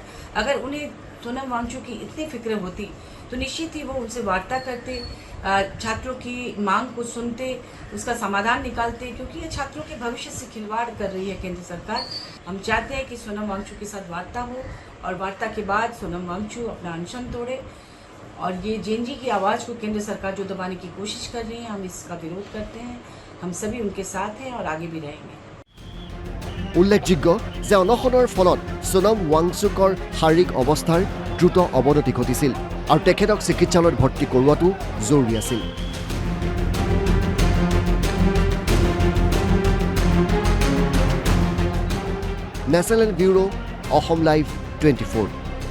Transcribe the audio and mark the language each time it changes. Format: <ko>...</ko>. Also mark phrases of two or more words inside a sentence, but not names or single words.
<hi>अगर उन्हें सोनम वांगचुक की इतनी फिक्र होती तो निश्चित ही वो उनसे वार्ता करते, छात्रों की मांग को सुनते, उसका समाधान निकालते, क्योंकि ये छात्रों के भविष्य से खिलवाड़ कर रही है केंद्र सरकार। हम चाहते हैं कि सोनम वांगचुक के साथ वार्ता हो और वार्ता के बाद सोनम वांगचुक अपना अनशन तोड़े। और ये जेएनजी की आवाज़ को केंद्र सरकार जो दबाने की कोशिश कर रही है, हम इसका विरोध करते हैं। हम सभी उनके साथ हैं और आगे भी रहेंगे।</hi> <as>উল্লেখযোগ্য যে অনশনৰ ফলত সোনম ৱাংচুকৰ শাৰীৰিক অৱস্থাৰ দ্ৰুত অৱনতি ঘটিছিল আৰু তেখেতক চিকিৎসালয়ত ভৰ্তি কৰোৱাটো জৰুৰী আছিল। নেশ্যনেল ব্যুৰো, অসম লাইভ 24।</as>